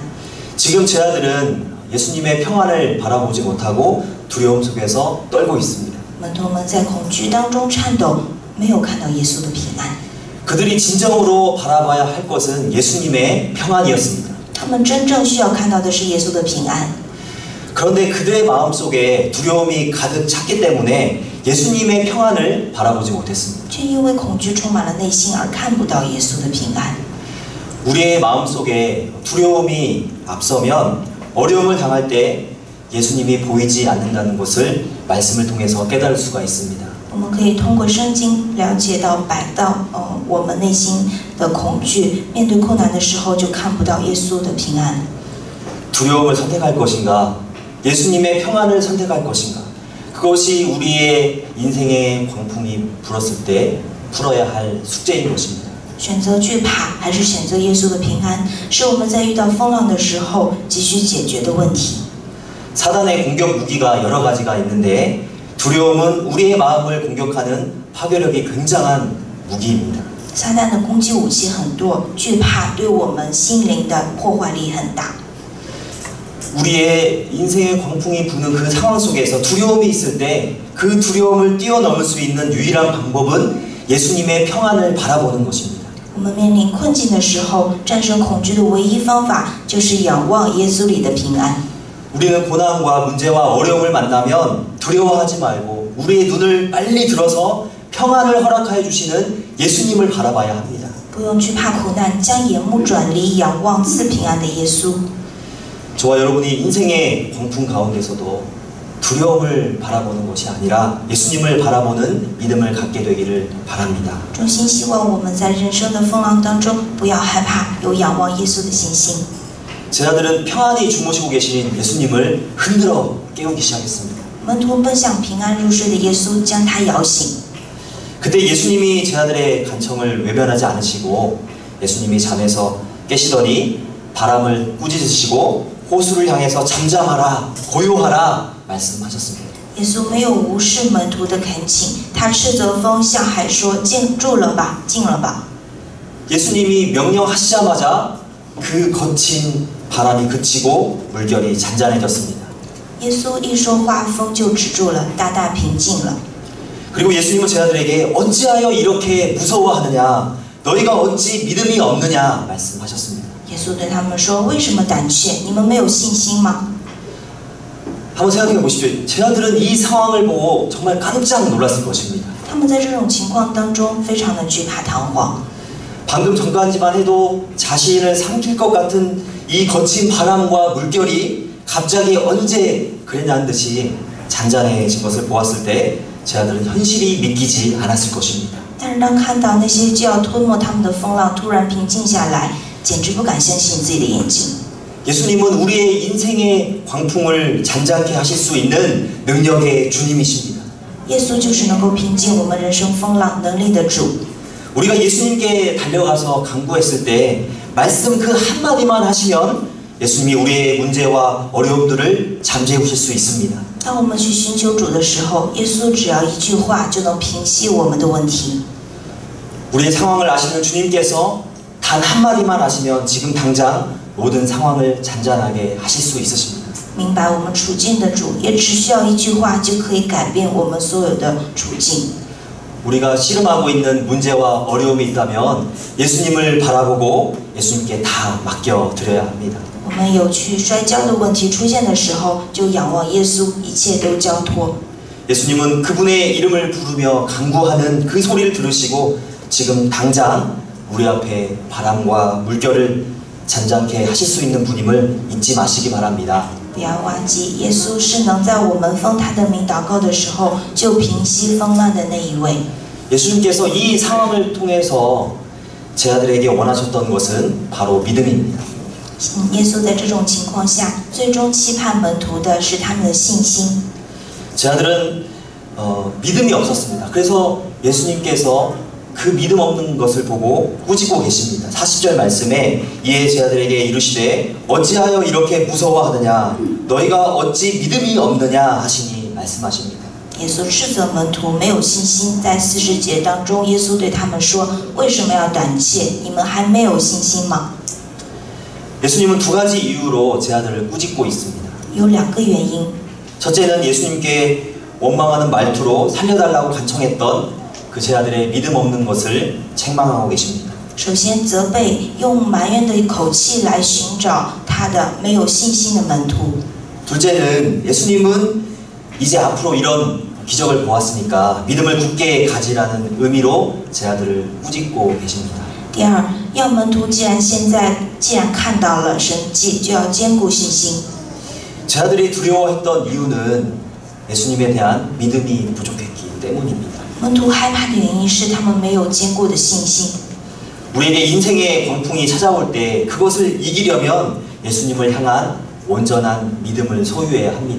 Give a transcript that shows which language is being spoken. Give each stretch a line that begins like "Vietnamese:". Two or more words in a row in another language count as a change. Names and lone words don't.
Korean: 지금 제자들은 예수님의 평안을 바라보지 못하고 두려움 속에서 떨고 있습니다.
Chinese: 门徒们在恐惧当中颤抖，没有看到耶稣的平安。
Korean: 그들이 진정으로 바라봐야 할 것은 예수님의 평안이었습니다.
Chinese: 他们真正需要看到的是耶稣的平安。
Korean: 그런데 그들의 마음속에 두려움이 가득 찼기 때문에 예수님의 평안을 바라보지 못했습니다.
Chinese: 却因为恐惧充满了内心，而看不到耶稣的平安。
Korean: 우리의 마음속에 두려움이 앞서면 어려움을 당할 때 예수님이 보이지 않는다는 것을 말씀을 통해서 깨달을 수가 있습니다.
Chinese: 我们可以通过圣经了解到我们内心的恐惧，面对困难的时候就看不到耶稣的平安。
Korean: 두려움을 선택할 것인가? 예수님의 평안을 선택할 것인가? 그것이 우리의 인생의 광풍이 불었을 때 풀어야 할 숙제인 것입니다.
Chinese: 选择惧怕还是选择耶稣的平安，是我们在遇到风浪的时候急需解决的问题。
Korean: 사단의 공격 무기가 여러 가지가 있는데 두려움은 우리의 마음을 공격하는 파괴력이 굉장한 무기입니다.
Chinese: 撒旦的攻击武器很多，惧怕对我们心灵的破坏力很大。
Korean: 우리의 인생의 광풍이 부는 그 상황 속에서 두려움이 있을 때 그 두려움을 뛰어넘을 수 있는 유일한 방법은 예수님의 평안을 바라보는 것입니다.
Chinese: 我们面临困境的时候，战胜恐惧的唯一方法就是仰望耶稣里的平安。
Korean: 우리는 고난과 문제와 어려움을 만나면 두려워하지 말고 우리의 눈을 빨리 들어서 평안을 허락하여 주시는 예수님을 바라봐야 합니다.
Chinese: 不用惧怕苦难，将眼目转离，仰望赐平安的耶稣。
Korean: 저와 여러분이 인생의 광풍 가운데서도 두려움을 바라보는 것이 아니라 예수님을 바라보는 믿음을 갖게 되기를 바랍니다.
Chinese: 衷心希望我们在人生的风浪当中，不要害怕，有仰望耶稣的信心。
Korean: 제자들은 평안히 주무시고 계신 예수님을 흔들어 깨우기 시작했습니다.
Chinese: 门徒奔向平安入睡的耶稣，将他摇醒。
Korean: 그때 예수님이 제자들의 간청을 외면하지 않으시고 예수님이 잠에서 깨시더니 바람을 꾸짖으시고 호수를 향해서 잠잠하라 고요하라 말씀하셨습니다.
Chinese: 耶稣没有无视门徒的恳请，他斥责风，向海说：“静住了吧，静了吧。”
Korean: 예수님이 명령하시자마자 그 거친 바람이 그치고 물결이 잔잔해졌습니다.
Chinese: 耶稣一说话，风就止住了，大大平静了。
Korean: 그리고 예수님은 제자들에게 어찌하여 이렇게 무서워하느냐 너희가 어찌 믿음이 없느냐 말씀하셨습니다.
Chinese: 耶稣对他们说：“为什么胆怯？你们没有信心吗？”
Korean: 한번 생각해 보십시오. 제자들은 이 상황을 보고 정말 깜짝 놀랐을 것입니다.
Chinese: 他们在这种情况当中非常的惧怕彷徨。
Korean: 방금 전까지만 해도 자신을 삼킬 것 같은 이 거친 바람과 물결이 갑자기 언제 그랬냐는 듯이 잔잔해진 것을 보았을 때 제자들은 현실이 믿기지 않았을 것입니다.
Chinese: 但是当看到那些就要吞没他们的风浪突然平静下来，简直不敢相信自己的眼睛。
Korean: 예수님은 우리의 인생의 광풍을 잔잔케 하실 수 있는 능력의 주님이십니다.
Chinese: 耶稣就是能够平静我们人生风浪能力的主。
Korean: 우리가 예수님께 달려가서 간구했을 때 말씀 그 한마디만 하시면 예수님이 우리의 문제와 어려움들을 잠재우실 수 있습니다.
Chinese: 当我们去寻求主的时候，耶稣只要一句话就能平息我们的问题。
Korean: 우리의 상황을 아시는 주님께서 단 한마디만 하시면 지금 당장 모든 상황을 잔잔하게 하실 수 있으십니다.
Chinese: 明白我们处境的主，也只需要一句话就可以改变我们所有的处境。
Korean: 우리가 씨름하고 있는 문제와 어려움이 있다면 예수님을 바라보고 예수님께 다 맡겨드려야 합니다.
Chinese: 我们有去摔跤的问题出现的时候，就仰望耶稣，一切都交托。
Korean: 예수님은 그분의 이름을 부르며 간구하는 그 소리를 들으시고 지금 당장 우리 앞에 바람과 물결을 잔잔케 하실 수 있는 분임을 잊지 마시기 바랍니다.
Chinese: 不要忘记，耶稣是能在我们奉他的名祷告的时候就平息风浪的那一位。
Korean: 예수님께서 이 상황을 통해서 제 아들에게 원하셨던 것은 바로 믿음입니다. 耶稣在这种情况下，最终期盼门徒的是他们的信心。 제 아들은 믿음이 없었습니다. 그래서 예수님께서 그 믿음 없는 것을 보고 꾸짖고 계십니다. 40절 말씀에 이에 제 아들에게 이르시되 어찌하여 이렇게 무서워하느냐 너희가 어찌 믿음이 없느냐 하시니 말씀하십니다.
Chinese: 耶稣斥责门徒没有信心，在40节当中，耶稣对他们说：“为什么要胆怯？你们还没有信心吗？”
Korean: 예수님은 두 가지 이유로 제 아들을 꾸짖고 있습니다.
Chinese: 有2个原因。
Korean: 첫째는 예수님께 원망하는 말투로 살려달라고 간청했던 그 제 아들의 믿음 없는 것을 책망하고 계십니다.
Chinese: 首先责备用埋怨的口气来寻找他的没有信心的门徒。
Korean: 둘째는 예수님은 이제 앞으로 이런 기적을 보았으니까 믿음을 굳게 가지라는 의미로 제 아들을 꾸짖고 계십니다.
Chinese: 第二，要门徒既然看到了神迹，就要坚固信心。
Korean: 제 아들이 두려워했던 이유는 예수님에 대한 믿음이 부족했기 때문입니다.
Chinese: 门徒害怕的原因是他们没有坚固的信心。
Korean: 우리에게 인생의 광풍이 찾아올 때 그것을 이기려면 예수님을 향한 온전한 믿음을 소유해야 합니다.